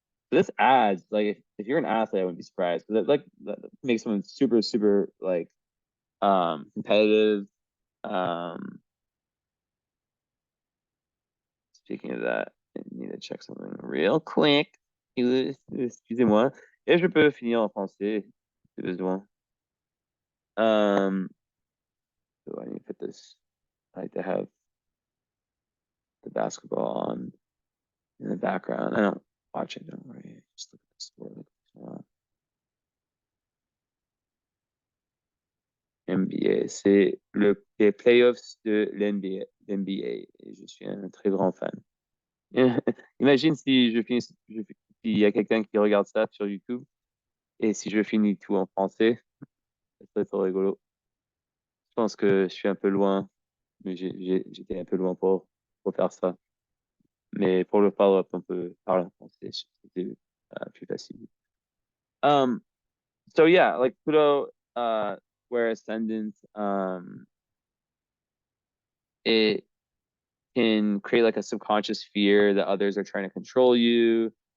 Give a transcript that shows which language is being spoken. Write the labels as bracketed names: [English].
[English] This adds like if you're an athlete, I wouldn't be surprised because like that makes someone super, super like competitive. Um, Speaking of that, I need to check something real quick. [French] Excusez-moi. Et je peux finir en français, si besoin. [English] So I need to put this. I like to have the basketball on in the background. I don't watch it, don't worry. Just look at the sport. [French] NBA, c'est les playoffs de l'NBA. l'NBA, et je suis un très grand fan. Imagine si s'il y a quelqu'un qui regarde ça sur YouTube et si je finis tout en français, ça serait trop rigolo. Je pense que je suis un peu loin, mais j'étais un peu loin pour faire ça. Mais pour le follow-up, on peut parler en français. C'était plus facile. [English] Um, so yeah, like Pluto, where ascendant, it can create like a subconscious fear that others are trying to control you.